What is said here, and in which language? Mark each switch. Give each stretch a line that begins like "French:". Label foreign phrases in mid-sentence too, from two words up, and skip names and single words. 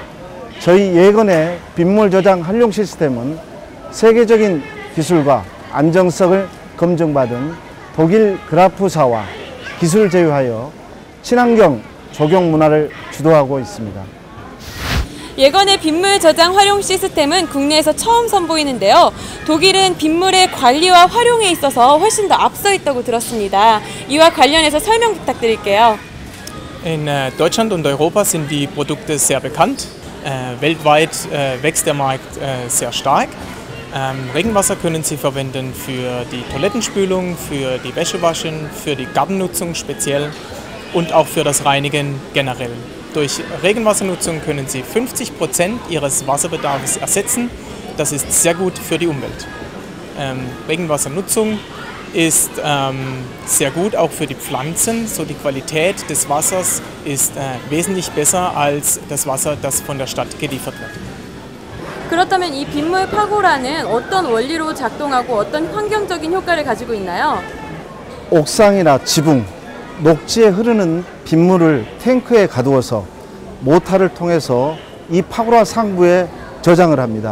Korean: 저희 예건의 빗물 저장 활용 시스템은 세계적인 기술과 안정성을 검증받은 독일 그라프사와 기술 제휴하여 친환경 조경 문화를 주도하고 있습니다. 예건의 빗물 저장 활용 시스템은 국내에서 처음 선보이는데요. 독일은 빗물의 관리와 활용에 있어서 훨씬 더 앞서 있다고 들었습니다. 이와 관련해서 설명 부탁드릴게요.
German: In Deutschland und Europa sind die Produkte sehr bekannt. Weltweit wächst der Markt sehr stark. Regenwasser können Sie verwenden für die Toilettenspülung, für die Wäschewaschen, für die Gartennutzung speziell und auch für das Reinigen generell. Durch Regenwassernutzung können Sie 50% Ihres Wasserbedarfs ersetzen. Das ist sehr gut für die Umwelt. Regenwassernutzung ist sehr gut auch für die Pflanzen. So die Qualität des Wassers ist wesentlich besser als das Wasser, das von der Stadt geliefert wird.
Korean: 그렇다면 이 빗물 파고라는 어떤 원리로 작동하고 어떤 환경적인 효과를 가지고 있나요? 옥상이나 지붕, 녹지에 흐르는 빗물을 탱크에 가두어서 모터를 통해서 이 파고라 상부에 저장을 합니다.